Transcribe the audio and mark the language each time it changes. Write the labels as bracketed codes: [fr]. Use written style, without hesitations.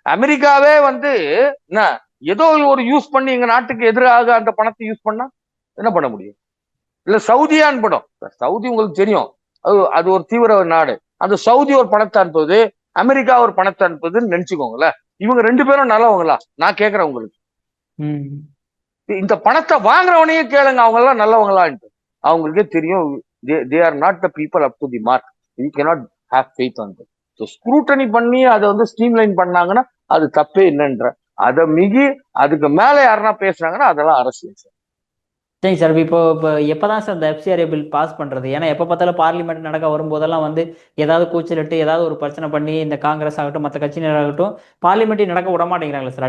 [ta] அமெரிக்காவே வந்து என்ன ஏதோ ஒரு யூஸ் பண்ணி எங்க நாட்டுக்கு எதிராக அந்த பணத்தை யூஸ் பண்ணா என்ன பண்ண முடியும்? இல்ல சவுதியா அனுப்பணும். சவுதி உங்களுக்கு தெரியும், அது ஒரு தீவிர நாடு. அந்த சவுதி ஒரு பணத்தை அனுப்புது, அமெரிக்கா ஒரு பணத்தை அனுப்புதுன்னு நினைச்சுக்கோங்களேன். இவங்க 2 பேரும் நல்லவங்களா? நான் கேட்கிறேன் உங்களுக்கு. இந்த பணத்தை வாங்குறவனையே கேளுங்க, அவங்க எல்லாம் நல்லவங்களான்ட்டு. அவங்களுக்கே தெரியும், [en] they are not the people up to the mark. We cannot have faith on them. [ta] So scrutiny பண்ணி அதை வந்து ஸ்ட்ரீம்லைன் பண்ணாங்கன்னா அது தப்பே இல்லைன்ற. அதை மிகி அதுக்கு மேல யாருன்னா பேசுறாங்கன்னா அதெல்லாம் அரசியல் சார். சரிங்க சார். இப்போ எப்போதான் சார் இந்த எஃப்சிஆர்ஏ பில் பாஸ் பண்ணுறது? ஏன்னா எப்போ பார்த்தாலும் பார்லிமெண்ட் நடக்க வரும்போதெல்லாம் வந்து ஏதாவது கூச்சலிட்டு ஏதாவது ஒரு பிரச்சனை பண்ணி இந்த காங்கிரஸ் ஆகட்டும் மற்ற கட்சியினராகட்டும் பார்லிமெண்ட்டை நடக்க விட மாட்டேங்கிறாங்களே சார்.